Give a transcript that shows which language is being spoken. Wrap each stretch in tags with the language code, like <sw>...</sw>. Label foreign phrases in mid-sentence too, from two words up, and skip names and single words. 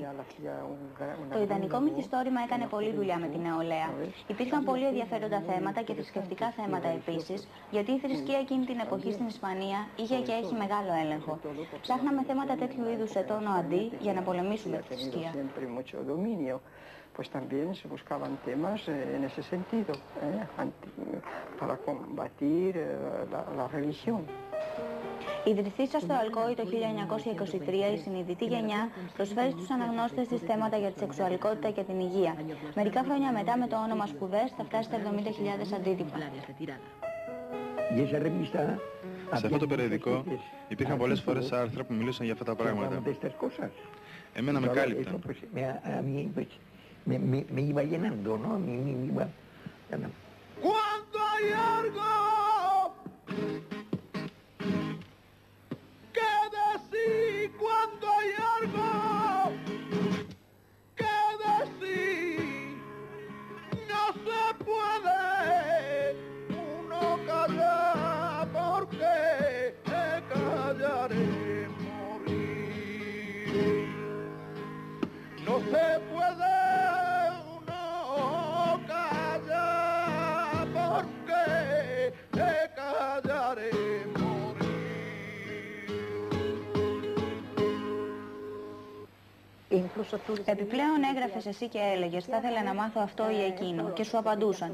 <el>Το ιδανικό μυθιστόρημα έκανε πολλή δουλειά με την νεολαία. Υπήρχαν πολύ ενδιαφέροντα θέματα και θρησκευτικά θέματα επίσης, γιατί η θρησκεία εκείνη την εποχή στην Ισπανία είχε και έχει μεγάλο έλεγχο. Ψάχναμε θέματα τέτοιου είδους σε τόνο αντί για να πολεμήσουμε τη θρησκεία.</el> <es>Pues también se buscaban temas en ese sentido, para combatir la religión.</es> <el>Ιδρυθήσα στο Αλκόη το 1923, η συνειδητή γενιά προσφέρει στους αναγνώστες της θέματα για τη σεξουαλικότητα και την υγεία. Μερικά χρόνια μετά, με το όνομα Σπουδές, θα φτάσει στα 70.000 αντίτυπα. Σε αυτό το περιοδικό υπήρχαν πολλές φορές άρθρα που μιλούσαν για αυτά τα πράγματα. Εμένα με κάλυπταν.</el> <es>Me iba llenando, ¿no? Me iba... Cuando hay algo que decir, cuando hay algo que decir, no se puede uno callar porque callar es morir. No se puede</es> <el>Επιπλέον έγραφες εσύ και έλεγες «Θα ήθελα να μάθω αυτό ή εκείνο» και σου απαντούσαν.</el>